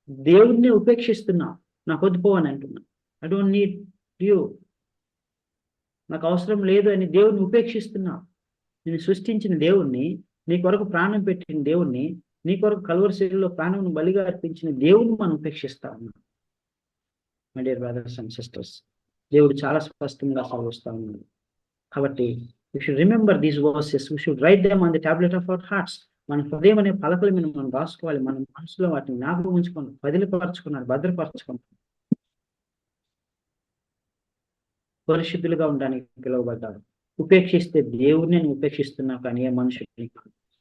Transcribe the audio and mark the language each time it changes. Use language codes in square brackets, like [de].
[te] దేవుడిని ఉపేక్షిస్తున్నావు. నాకు వద్దుపోవని అంటున్నావు. [en] I don't need you, [te] నాకు అవసరం లేదు అని దేవుడిని ఉపేక్షిస్తున్నావు. నేను సృష్టించిన దేవుణ్ణి, నీ కొరకు ప్రాణం పెట్టిన దేవుణ్ణి, నీ కొరకు కల్వరి శిలువలో ప్రాణం బలిగా అర్పించిన దేవుణ్ణి మనం ఉపేక్షిస్తా ఉన్నాం. My dear brothers and sisters, దేవుడు చాలా స్పష్టంగా సెలవిస్తా ఉన్నాడు. కాబట్టి [en] we should remember these verses, we should write them on the tablet of our hearts. [te] మన హృదయం అనే పలకల మీద మనం రాసుకోవాలి. మన మనసులో వాటిని జ్ఞాపకం ఉంచుకోండి, పదిలిపరచుకున్నారు, భద్రపరచుకున్నారు. పరిశుద్ధులుగా ఉండడానికి పిలువబడ్డారు. ఉపేక్షిస్తే దేవుడిని ఉపేక్షిస్తున్నావు, కానీ ఏ మనుషుడిని కాదు.